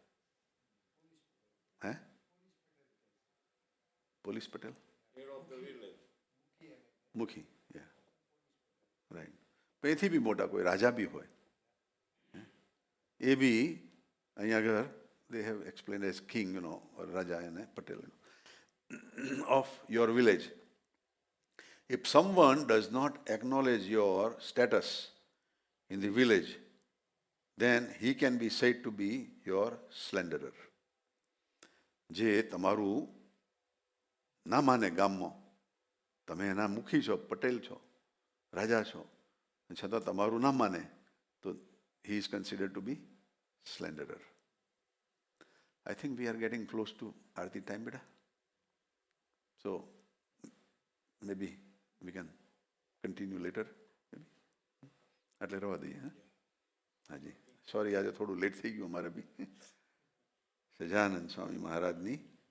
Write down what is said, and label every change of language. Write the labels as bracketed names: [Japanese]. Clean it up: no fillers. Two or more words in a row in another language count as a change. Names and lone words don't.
[Gujarati] હે પોલીસ પટેલ મુખી રાઈટ. એથી બી મોટા કોઈ રાજા બી હોય એ બી અહીંયા આગળ [English] they have explain as king [Gujarati] રાજા અને પટેલ [English] of your village. If someone does not acknowledge your status in the village, then he can be said to be your slanderer. [Gujarati] જે તમારું ના માને ગામમાં, તમે એના મુખી છો, પટેલ છો, રાજા છો, છતાં તમારું ના માને તો [English] he is considered to be slanderer. I think we are getting close to Aarti time, beta. So maybe we can continue later. [Gujarati] એટલે રહેવા દઈએ. હાજી સોરી આજે થોડું લેટ થઈ ગયું અમારે બી. સજાનંદ સ્વામી મહારાજની